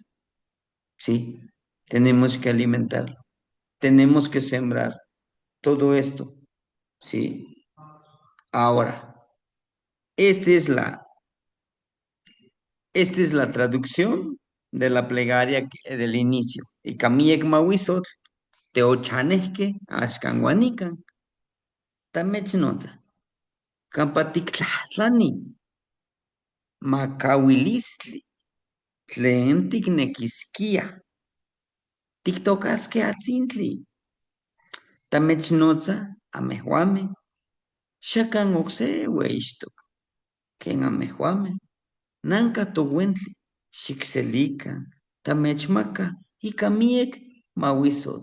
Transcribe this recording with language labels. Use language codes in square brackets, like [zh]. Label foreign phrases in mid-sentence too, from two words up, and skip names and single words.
[es] Sí, tenemos que alimentarlo, tenemos que sembrar todo esto. Sí, ahora, esta es la, esta es la traducción de la plegaria del inicio. [nah] Y kamiek mawisot, teochanesque, ashkanguanican, tamechnota, kampatiktlani, makawilistli, tlen tiknekiskia, tiktokasque atzintli, tamechnotza, amejuame, shakan okse weishto, ken amejuame, nanka towentli, xicselika, tamechmaka, y kamiek mawisot.